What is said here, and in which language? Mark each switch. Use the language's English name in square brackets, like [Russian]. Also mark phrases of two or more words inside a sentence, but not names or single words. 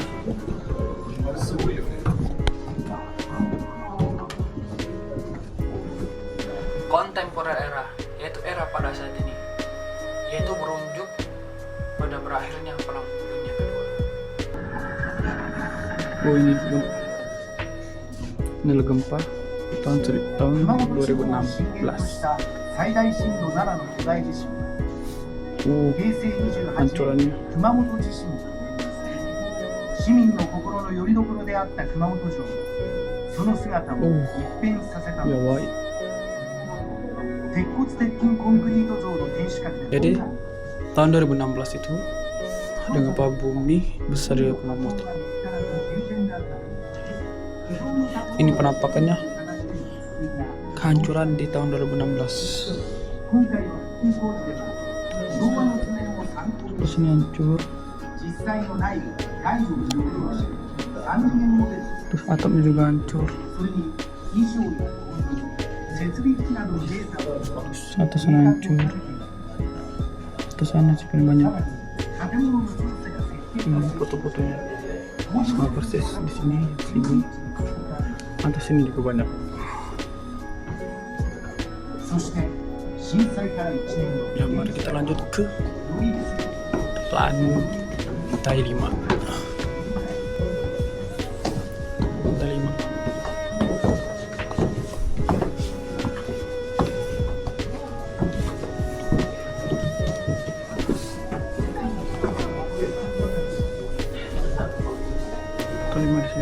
[Indonesian] Kontemporer era, yaitu era pada saat ini, yaitu berunjuk pada berakhirnya Perang Dunia Kedua. Oh, ini gempa tahun 2016. [Japanese] 最大震度7の巨大地震、 Oh, 平成28 [Indonesian] hancurannya. [Japanese] 年熊本地震市民の心の拠り所であった熊本城、その姿を一変させたのです。 Yawai. 鉄骨鉄筋コンクリート像の天守閣で [Indonesian] Jadi tahun 2016 itu ada gempa bumi besar di Kumamoto. Ini penampakannya kehancuran di tahun 2016. [Japanese] 今回の復興工事では昭和の図面を参考に [Indonesian] Terus ini hancur. [Japanese] 実際の内部外部を利用し3次元モデル、 [Indonesian] Terus atapnya juga hancur. [Japanese] それに衣装や構造、設備機器などのデータを [Indonesian] Terus atas sana hancur. Atas sana sih paling banyak. [Japanese] 建物の調査や設計 [Indonesian] Ini foto-fotonya sama persis di sini. Atas sini juga banyak. [Japanese] そして震災から1年後 [Indonesian] Ya, mari kita lanjut ke [Japanese] よりですね [Indonesian] lantai 5. Lantai 5. Lantai 5 di sini.